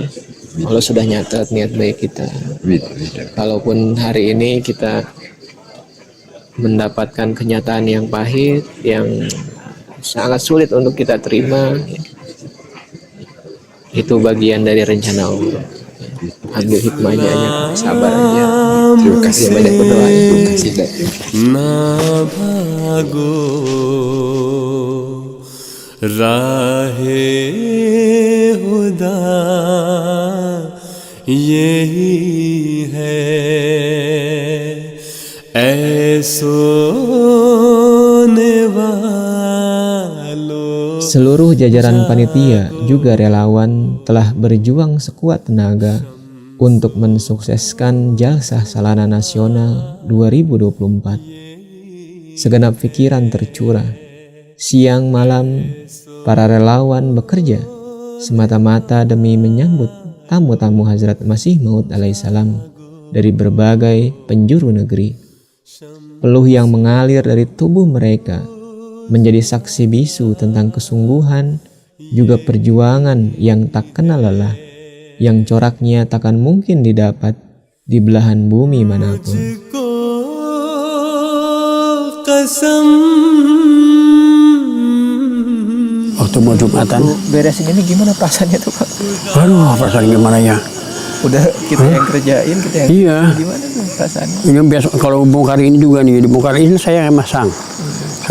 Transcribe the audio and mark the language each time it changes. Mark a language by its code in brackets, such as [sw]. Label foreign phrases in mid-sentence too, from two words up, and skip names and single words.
[id] Allah sudah nyatat niat baik kita. Kalaupun hari ini kita mendapatkan kenyataan yang pahit, yang sangat sulit untuk kita terima, itu bagian dari rencana Allah. Ambil hikmahnya aja, sabar aja. Terima kasih. Ya, banyak berdoa. Terima kasih deh. [ur] ना भागो राहे खुदा यही है ऐ सोने वालों. [id] Seluruh jajaran panitia juga relawan telah berjuang sekuat tenaga untuk mensukseskan Jalsah Salana Nasional 2024. Segenap pikiran tercurah. Siang malam, para relawan bekerja semata-mata demi menyambut tamu-tamu Hazrat Masih Maud alaihissalam dari berbagai penjuru negeri. Peluh yang mengalir dari tubuh mereka menjadi saksi bisu tentang kesungguhan, juga perjuangan yang tak kenal lelah, yang coraknya takkan mungkin didapat di belahan bumi manapun. [ur] को कसम [id] Waktu mau Jumatan, Beresin ini gimana perasaannya tuh Pak? aduh perasaan gimana ya? Udah kita yang kerjain, kita yang Iya. gimana tuh perasaannya? Ini biasa kalau bongkar ini juga nih, dibongkar ini saya yang masang.